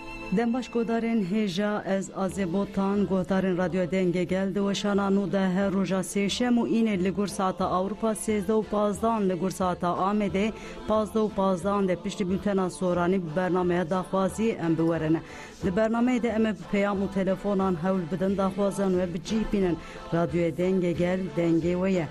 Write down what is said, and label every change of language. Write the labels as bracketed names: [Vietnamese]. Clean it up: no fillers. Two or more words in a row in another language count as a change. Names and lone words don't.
[Kurdish] Dembaş godarên hêja ez azêbotan godarên radyo denge geldi ve şananû de her roja sêşem û înê li gur saata Avrupa 13:15 li gur saata Amedê 15:15 de piştî bültena soranî bi bernameya daxwazî em biwerine. Li bernameyê de em ê bi peyam û telefonan hewl bidin daxwazan ve bicîpînin radyoya denge gel dengê we ye.